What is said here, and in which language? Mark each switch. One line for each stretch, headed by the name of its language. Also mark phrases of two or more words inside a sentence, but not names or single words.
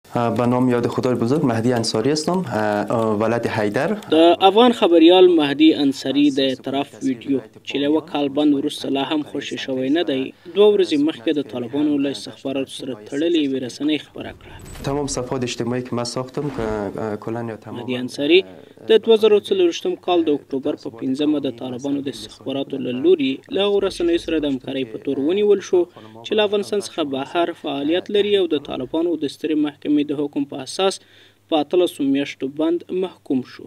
Persian: به نام یاد خدای بزرگ مهدی انصاری هستم، ولد حیدر.
Pashto: د افغان خبریال مهدی انصاری د اعتراف ویډیو چې له یوه کال بند وروسته لا هم خوشې شوی نه دی، 2 ورځې مخکې د طالبانو له استخباراتو سره تړلې یوې رسنۍ خبره کړه.
Persian: تمام صفحات اجتماعی که من ساختم که کلا یا تمام
Pashto: مهدی انصاری د 2024 کال د اکتوبر په 15مه د طالبانو د استخباراتو له لوري له هغو رسنیو سره د همکارۍ په تور ونیول شو چې له افغانستان څخه بهر فعالیت لري او د طالبانو د سترې محکمې د حکم په اساس په 18 میاشتو بند محکوم شو.